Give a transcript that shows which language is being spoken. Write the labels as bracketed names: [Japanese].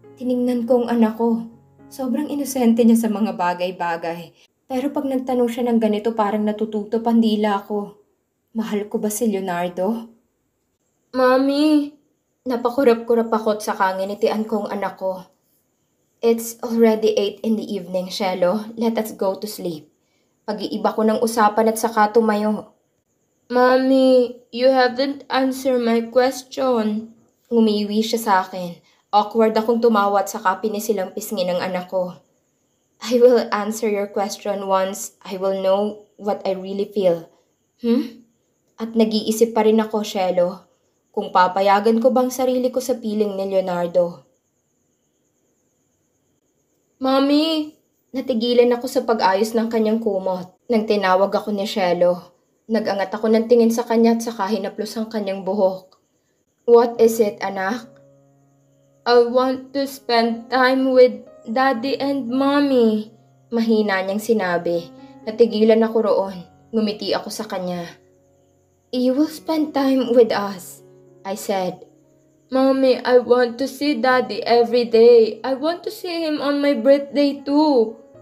[Filipino] Tiningnan ko ang anak ko. Sobrang inosente niya sa mga bagay-bagay. Pero pag nagtanong siya ng ganito parang natututo pandila ko. Mahal ko ba si Leonardo? Mommy! Napakurap-kurap ako't saka nginitian ko ang anak ko. [English] It's already 8 in the evening, Shelo. Let us go to sleep. [Filipino] Pag-iiba ko ng usapan at saka tumayo. [English] Mommy, you haven't answered my question. [Filipino] Ngumiwi siya sa akin. Awkward akong tumawa at saka pinisilang pisngin ng anak ko. [English] I will answer your question once I will know what I really feel. [Filipino] At nag-iisip pa rin ako, Shelo, kung papayagan ko bang sarili ko sa piling ni Leonardo. [English] Mommy! [Filipino] Natigilan ako sa pag-ayos ng kanyang kumot. Nang tinawag ako ni Shelo, nag-angat ako ng tingin sa kanya at saka hinaplos ang kanyang buhok. [English] What is it, anak? I want to spend time with Daddy and Mommy. [Filipino] Mahina niyang sinabi. Natigilan ako roon. Ngumiti ako sa kanya. [English] You will spend time with us, I said. Mommy, I want to see Daddy every day. I want to see him on my birthday too.